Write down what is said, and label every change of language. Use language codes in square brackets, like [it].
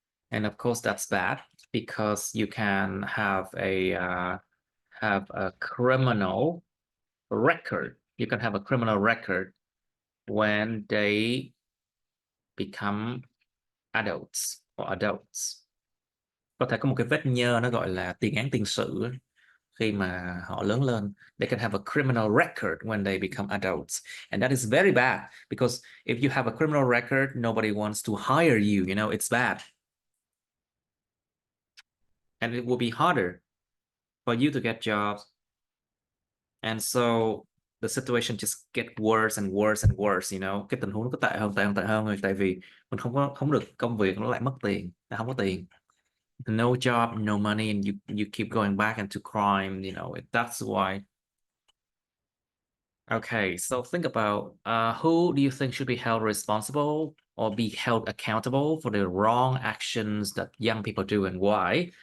[en] And of course, that's bad because you can have a criminal record. You can have a criminal record when they become adults or adults. [vi] Có thể có một cái vết nhơ nó gọi là tiền án tiền sự khi mà họ lớn lên. [en] They can have a criminal record when they become adults. And that is very bad because if you have a criminal record, nobody wants to hire you, you know, it's bad. And it will be harder for you to get jobs. And so the situation just get worse and worse and worse, you know. [vi] Cái tình huống nó cứ tệ hơn rồi tại vì mình không được công việc, nó lại mất tiền, nó không có tiền. [en] No job, no money, and you keep going back into crime, you know. That's why. Okay, so think about who do you think should be held responsible or be held accountable for the wrong actions that young people do and why?